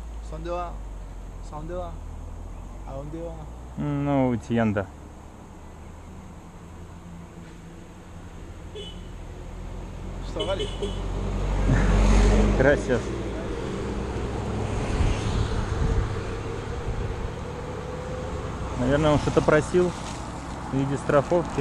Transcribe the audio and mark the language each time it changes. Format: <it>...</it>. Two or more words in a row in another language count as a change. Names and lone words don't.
<es>¿Dónde va? ¿A dónde va? ¿A dónde va? Ну, tienda.</es> <ru>Что, Гали?</ru> <es>Gracias.</es> <ru>Наверное, он что-то просил в виде страховки.</ru>